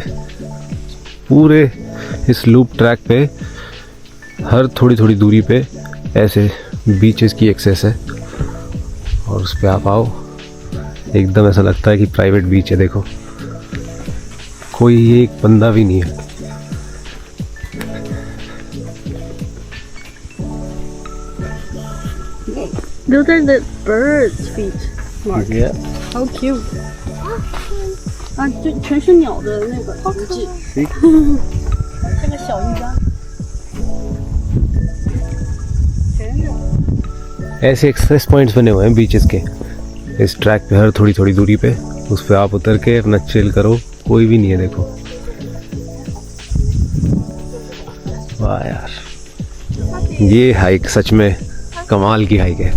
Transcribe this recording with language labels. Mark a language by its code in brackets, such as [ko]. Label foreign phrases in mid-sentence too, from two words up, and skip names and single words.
[hi] पूरे इस [en] loop track [hi] पे हर थोड़ी थोड़ी दूरी पे ऐसे बीचेस की एक्सेस है, और उस पे आप आओ, एकदम ऐसा लगता है कि [en] private beach [hi] है। देखो कोई एक बंदा भी नहीं है। [en] Those are the birds' feet. Mark. Yeah. How cute. [zh] 啊，这全是鸟的那个足迹。这个小鱼干。 [hi] ऐसे [en] access points [hi] बने हुए हैं बीचेस के इस ट्रैक पे, हर थोड़ी थोड़ी दूरी पे। उस पे आप उतर के अपना चिल करो, कोई भी नहीं है। देखो वाह यार, ये हाइक सच में कमाल की हाइक है।